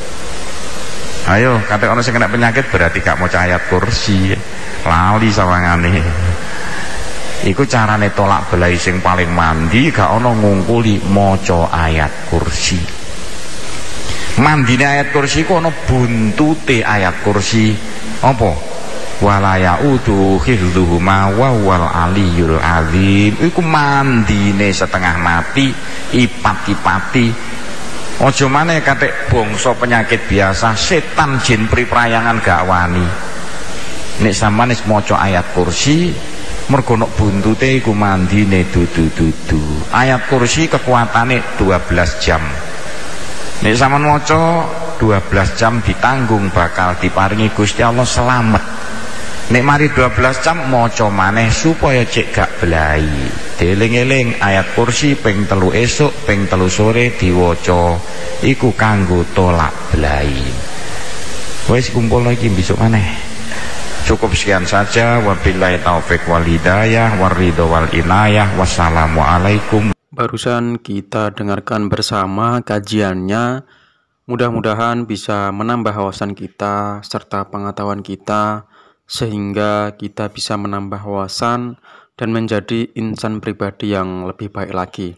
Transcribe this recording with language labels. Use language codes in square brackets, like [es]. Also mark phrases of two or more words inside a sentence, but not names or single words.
[jv] Ayo, kate ana sing kena penyakit berarti gak maca ayat kursi. Lali sawangane. Iku carane tolak belai sing paling mandi gak ana ngungkuli maca ayat kursi. Mandine ayat kursi ku ana buntute ayat kursi. Apa? [ar] ولا يؤوده حفظهما وهو العلي العظيم. [jv] Iku mandine setengah mati ipat-ipati. Aja maneh katik bangsa penyakit biasa, setan jin priprayangan gak wani. Nek sampeyan wis maca ayat kursi, mergo nek buntute iku mandine dudu-dudu. Ayat kursi kekuatane 12 jam. Nek sampeyan maca 12 jam ditanggung bakal diparingi Gusti Allah selamat. Nek mari 12 jam maca maneh supaya cek gak belai. Dieling-eling ayat kursi ping 3 esuk, ping 3 sore diwaca. Iku kanggo tolak belai. Wis kumpul lagi besok maneh. [id] Cukup sekian saja. [ar] وبالله التوفيق والهداية والرضا والعناية. Wassalamualaikum. [id] Barusan kita dengarkan bersama kajiannya. Mudah-mudahan bisa menambah wawasan kita serta pengetahuan kita, sehingga kita bisa menambah wawasan dan menjadi insan pribadi yang lebih baik lagi.